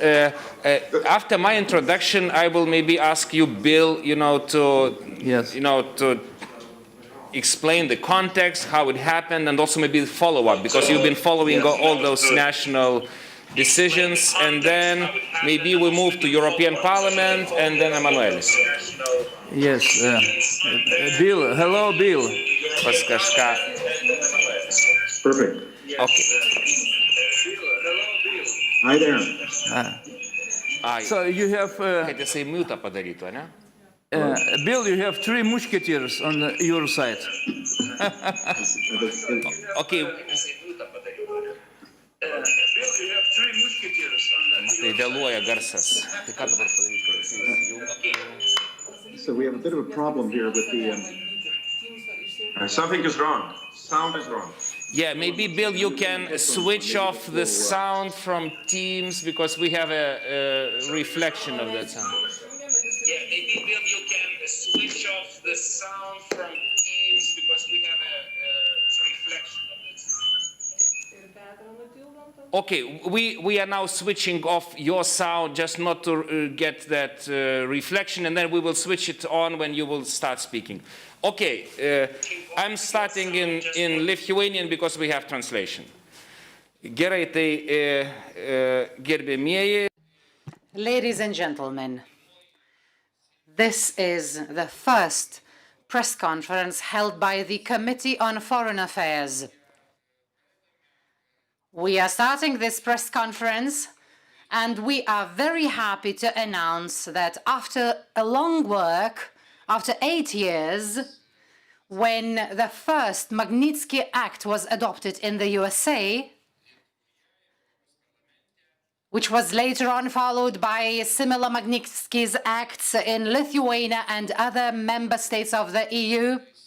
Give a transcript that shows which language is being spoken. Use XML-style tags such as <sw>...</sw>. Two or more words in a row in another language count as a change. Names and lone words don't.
<en>After my introduction, I will maybe ask you, Bill, to explain the context, how it happened, and also maybe the follow-up, because you've been following all those national decisions, and then maybe we move to European Parliament, and then Emanuelis. Yes. Bill, hello, Bill.</en> <lt>Pas kažką.</lt> <en>Perfect. Okay. Hi there. So you have,</en> <lt>Kad jisai mute padarytų, ne?</lt> <en>Bill, you have 3 musketeers on your side.</en> <lt>Okay. Tai vėluoja garsas. Tai ką dabar padaryti?</lt> <en>So we have a bit of a problem here with the... Something is wrong. Sound is wrong. Yeah, maybe, Bill, you can switch off the sound from Teams, because we have a reflection of that sound. Yeah, maybe, Bill, you can switch off the sound from Teams, because we have a reflection of that sound. Okay, we are now switching off your sound, just not to get that reflection, and then we will switch it on when you will start speaking. Okay, I'm starting in Lithuanian because we have translation.</en> <lt>Gerai, tai gerbėmieji.</lt> <en>Ladies and gentlemen, this is the first press conference held by the Committee on Foreign Affairs. We are starting this press conference, and we are very happy to announce that after a long work, after 8 years, when the first Magnickio Act was adopted in the USA, which was later on followed by similar Magnickio's acts in Lithuania and other member states of the EU,</en>